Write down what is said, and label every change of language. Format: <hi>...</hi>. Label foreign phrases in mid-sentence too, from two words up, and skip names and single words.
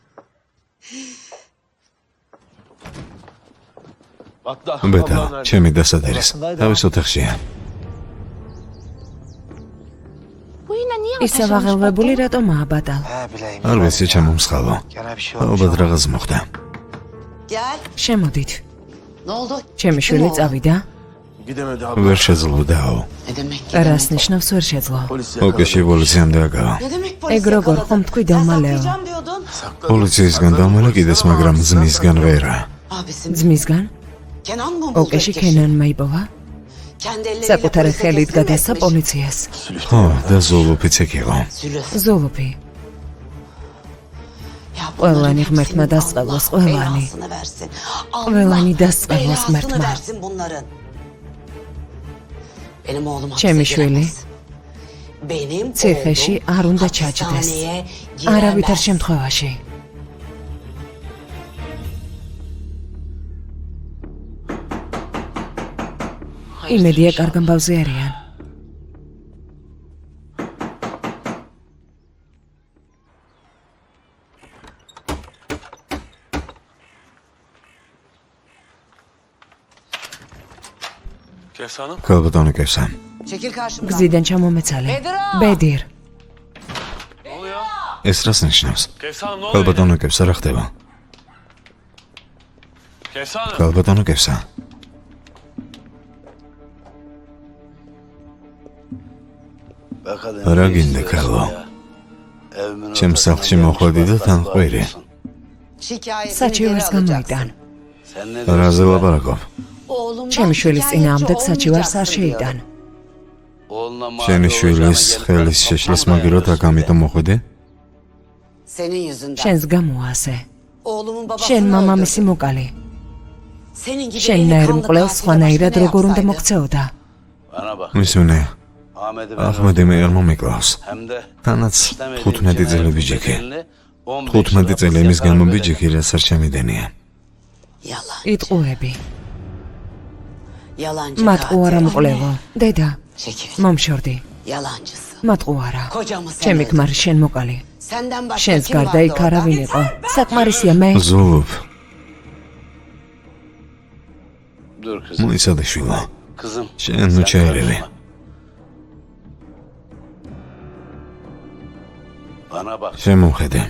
<ka>ბეტა, ჩემი დასადერის, თავის ოთახშია. ისევ აღელვებული რატომ ააბატალ? არ ვიცი ჩემო მსხალო. ალბათ რაღაც მოხდა. შემოდით.</ka> <tr>Ne oldu?</tr> <ka>ჩემი შვილი წავიდა? ვერ შეძლოდაო.</ka> <tr>Ne demek ki?</tr> <ka>რას ნიშნავს ვერ შეძლო? ოკეში პოლიციამდე აკავა.</ka> <tr>Ne demek</tr> <ka>ეგ როგორ ხომ თქვი დამალეო?</ka> <tr>diyordun.</tr> <ka>პოლიციისგან დამალე კიდეს, მაგრამ ძმისგან ვერა.</ka> <tr>Abisin.</tr> <ka>ძმისგან?</ka> <tr>Kenan mı buldu</tr> <ka>ოკეში</ka> <tr>Ökeş'i?</tr> <ka>ქენანმა იპოვა?</ka> <tr>Kendi elleriyle</tr> <ka>საკუთარი</ka> <tr>polise</tr> <ka>ხელით</ka> <tr>teslim</tr> <ka>გადასცა</ka> <tr>etmiş.</tr> <ka>პოლიციას. ხო, და ზოლოფიც ეგ იყო.</ka> <tr>Zülüf.</tr> <ka>ზოლოფი.</ka> <tr>Ya</tr> <ka>Ყველანი</ka> <tr>bunların</tr> <ka>ღმერთმა</ka> <tr>hepsinin</tr> <ka>დასწყევოს,</ka> <tr>Allah</tr> <ka>ყველანი.</ka> <tr>belasını versin.</tr> <ka>ყველანი</ka> <tr>Allah</tr> <ka>დასწყევოს</ka> <tr>belasını</tr> <ka>ღმერთმა.</ka> <tr>versin bunların. Benim oğlum hapse</tr> <ka>ჩემი შვილი</ka> <tr>giremez. Benim</tr> <ka>ციხეში</ka> <tr>oğlum</tr> <ka>არ უნდა ჩაჯდეს.</ka> <tr>hapishaneye</tr> <ka>არავითარ</ka> <tr>giremez.</tr> <ka>შემთხვევაში. იმედია კარგ ამბავზე არიან.</ka> <tr>Kefsa Hanım.</tr> <ka>ქალბატონო კევსა.</ka> <tr>Çekil karşımdan.</tr> <ka>გზიდან ჩამომეცალე. ბედირ.</ka> <tr>Ne oluyor?</tr> <ka>ეს რას ნიშნავს?</ka> <tr>Kefsa Hanım ne oluyor?</tr> <ka>ქალბატონო კევსა, რა ხდება? Kefsa Hanım. ქალბატონო კევსა. რა გინდა ქალო? ჩემ სახლში მოხვედი და თან ყვირი.</ka> <tr>Şikayetini</tr> <ka>საჩივარს</ka> <tr>geri alacaksın.</tr> <ka>გამოიტან. რაზე ლაპარაკობ?</ka> <tr>Oğlumdan</tr> <ka>ჩემი შვილის</ka> <tr>şikayetçi</tr> <ka>წინააღმდეგ საჩივარს არ</ka> <tr>olmayacaksın</tr> <ka>შეიტან. შენი შვილის ხელის შეშლას მაგიროთ აქ ამიტომ მოხვედი?</ka> <tr>Senin yüzünden.</tr> <ka>შენს გამოა ასე.</ka> <tr>Oğlumun babasını</tr> <ka>შენ</ka> <tr>öldürdün.</tr> <ka>მამამისი მოკალი.</ka> <tr>Senin gibi</tr> <ka>შენნაირ</ka> <tr>delikanlı</tr> <ka>მკვლელს</ka> <tr>katili</tr> <ka>სხვანაირად</ka> <tr>başka ne</tr> <ka>როგორ უნდა</ka> <tr>yapsaydı?</tr> <ka>მოქცეოდა. მისუნე. ახმედი მე არ მომიკლავს. თანაც 15 წელი ბიჭი. 15 წელი იმის გამო ბიჭი, რაც არ შემიდენია.</ka> <tr>Yalan.</tr> <ka>იტყუები.</ka> <tr>Yalancı</tr> <ka>მატყუ არა</ka> <tr>katil.</tr> <ka>მკვლევო. დედა,</ka> <tr>Çekil.</tr> <ka>მომშორდი.</ka> <tr>Yalancısın.</tr> <ka>მატყუ არა.</ka> <tr>Kocamı sen</tr> <ka>ჩემი</ka> <tr>öldürdün.</tr> <ka>ქმარი შენ მოკალი.</ka> <tr>Senden başka</tr> <ka>შენს</ka> <tr>kim</tr> <ka>გარდა</ka> <tr>vardı</tr> <ka>იქ არავინ</ka> <tr>orada?</tr> <ka>იყო. საკმარისია მე. ზოლოფ. მოიცადე შვილო. შენ ნუ ჩაერევი. შემოხედე.</ka>